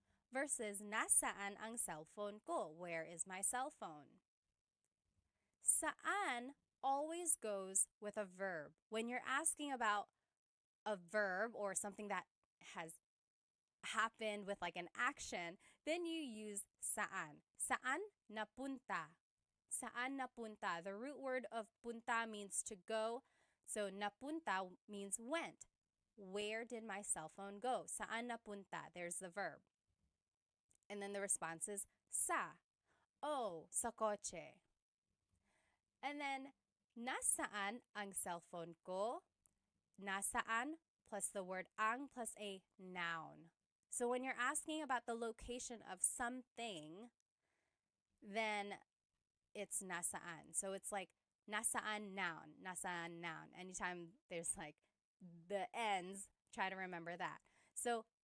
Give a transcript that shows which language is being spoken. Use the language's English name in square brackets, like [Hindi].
[Filipino] Versus nasaan ang cellphone ko? [English] Where is my cell phone? Saan always goes with a verb. When you're asking about a verb or something that has happened with like an action, then you use saan. [Filipino] Saan napunta? Saan napunta? [English] The root word of punta means to go. So napunta means went. Where did my cell phone go? [Filipino] Saan napunta? [English] There's the verb. And then the response is sa. [Filipino] Oh, sa kotse. And then nasaan ang cellphone ko? [English] Nasaan plus the word ang plus a noun. So when you're asking about the location of something, then it's nasaan. So it's like nasaan noun, nasaan noun. Anytime there's like the ends, try to remember that. So